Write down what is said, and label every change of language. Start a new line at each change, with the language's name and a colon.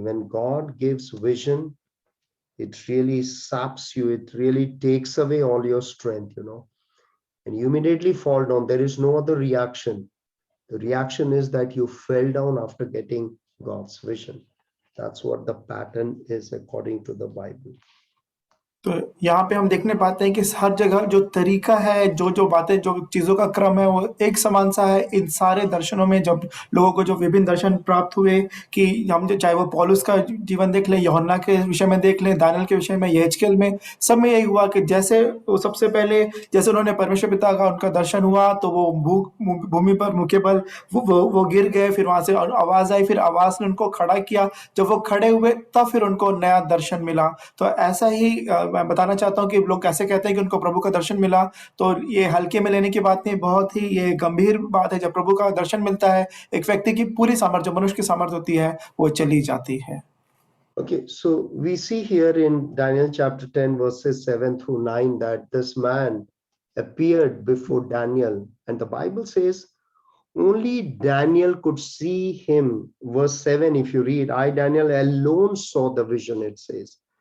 English: When God gives vision, it really saps you. It really takes away all your strength, and you immediately fall down. There is no other reaction. The reaction is that you fell down after getting God's vision. That's what the pattern is according to the Bible.
Hindi: तो यहाँ पे हम देखने पाते हैं कि हर जगह जो तरीका है, जो बातें, जो चीज़ों का क्रम है, वो एक समान सा है इन सारे दर्शनों में। जब लोगों को जो विभिन्न दर्शन प्राप्त हुए, कि हम जो चाहे वो पौलुस का जीवन देख लें, यूहन्ना के विषय में देख लें, दानियेल के विषय में, यहेजकेल में, सब में यही हुआ कि जैसे वो सबसे पहले जैसे उन्होंने परमेश्वर पिता का उनका दर्शन हुआ, तो वो भूमि पर मुँह के बल वो गिर गए। फिर वहाँ से आवाज़ आई, फिर आवाज़ ने उनको खड़ा किया। जब वो खड़े हुए, तब फिर उनको नया दर्शन मिला। तो ऐसा ही मैं बताना चाहता हूँ कि लोग कैसे कहते हैं कि उनको प्रभु का दर्शन मिला, तो ये हल्के में लेने की बात नहीं, बहुत ही ये गंभीर बात है। जब प्रभु का दर्शन मिलता है, एक व्यक्ति की पूरी सामर्थ्य, जो मनुष्य की सामर्थ्य होती है, वो चली जाती है।
English: Okay, so we see here in Daniel chapter 10 verses 7 through 9 that this man appeared before Daniel, and the Bible says only Daniel could see him. Verse 7, if you read, I, Daniel, alone saw the vision, it says.